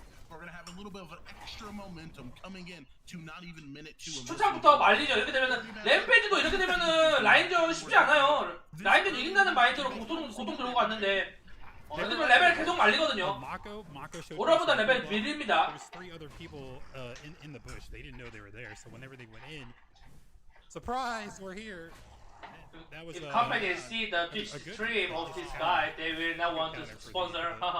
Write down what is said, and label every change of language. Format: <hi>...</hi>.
<en>We're gonna have a little bit of an extra momentum coming in to not even minute 2.</en> <ko>초창부터 말리죠. 이렇게 되면은 램페이지도 이렇게 되면은 라인전 쉽지 않아요. 라인전 이긴다는 마인드로 고통 들고 갔는데 이렇게 되면 레벨 계속 말리거든요. 오라보다 레벨 밀립니다.</ko> <en>There's 3 other people in the bush. They didn't know they were there. So whenever they went in, surprise, we're here. That was If companies see the Twitch stream of this guy, they will not want to sponsor.</en>